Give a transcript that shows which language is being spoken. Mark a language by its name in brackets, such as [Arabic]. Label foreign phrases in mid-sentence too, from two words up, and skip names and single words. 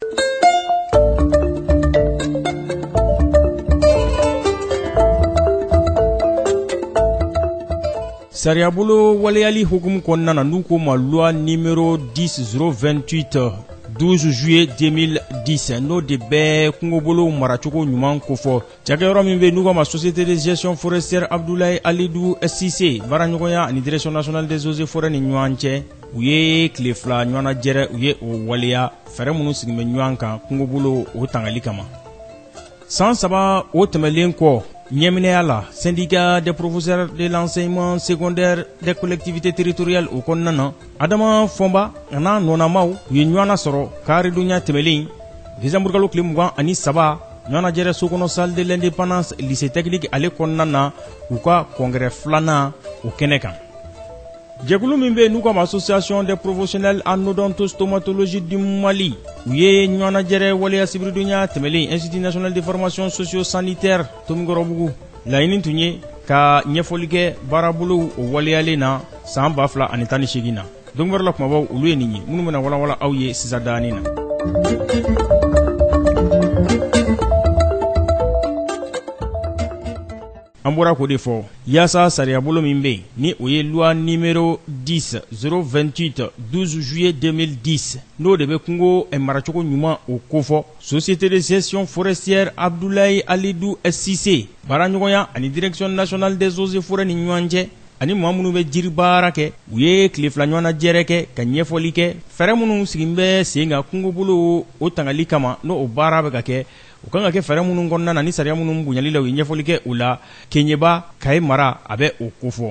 [Bambara] sariyabolo waleyali hukumu kɔnɔna na n'u ko ma [French] loi numéro 10/028 12 juillet 2010 [Bambara] n'o de bɛ kungobolo maracogo ɲuman kofɔ cakɛyɔrɔ min bɛ n'u ka ma société de gestion forestière Abdoulaye Alidou Cissé baaraɲɔgɔnya ani direction nationale des eaux et forêts ni ɲɔgɔn cɛ u ye tile fila ɲɔgɔnna jɛrɛ u ye o waleya fɛɛrɛ minnu sigilen bɛ ɲɔgɔn kan kungobolo o tangali kama. san 3 o tɛmɛlen kɔ ɲɛminɛya la syndicat des professeurs de l'enseignement secondaire des collectivités territoriales o kɔnɔna na Adama Fɔnba a n'a nɔnamaw u ye ɲɔgɔnna sɔrɔ karidonya tɛmɛlen desanburukalo tile 23 ɲɔgɔnna jɛrɛ sokɔnɔ salle de l'indépendance lycée technique ale kɔnɔna na u ka congrès filanan o kɛnɛ kan. jɛkulu min bɛ n'u ka association des professionnels en odontostomatologie du Mali u ye ɲɔgɔnna jɛrɛ waleya sibiridonya tɛmɛlen institut national de formation socio-sanitaire Tomikɔrɔbugu laɲini tun ye ka ɲɛfɔli kɛ baarabolow o waleyalen na san 2018 na. dɔnkibaru la kumabaw olu ye nin ye minnu bɛna walawala aw ye sisan daani na. an bɔra k'o de fɔ yaasa sariyabolo min bɛ yen ni o ye [French] loi numéro 10/028 12 juillet 2010 [Bambara] n'o de bɛ kungo maracogo ɲuman o kofɔ société de gestion forestière Abdoulaye Alidou Cissé baaraɲɔgɔnya ani direction nationale des eaux et forêts ni ɲɔgɔn cɛ ani maa minnu bɛ jiri baara kɛ u ye tile fila ɲɔgɔnna jɛrɛ kɛ ka ɲɛfɔli kɛ fɛɛrɛ minnu sigilen bɛ sen kan kungobolo o tangali kama n'o o baara bɛ ka kɛ u kan ka kɛ fɛɛrɛ minnu kɔnɔna na ni sariya minnu bonyali la u ye ɲɛfɔli kɛ u la Keɲeba Kaye mara a bɛ o kofɔ.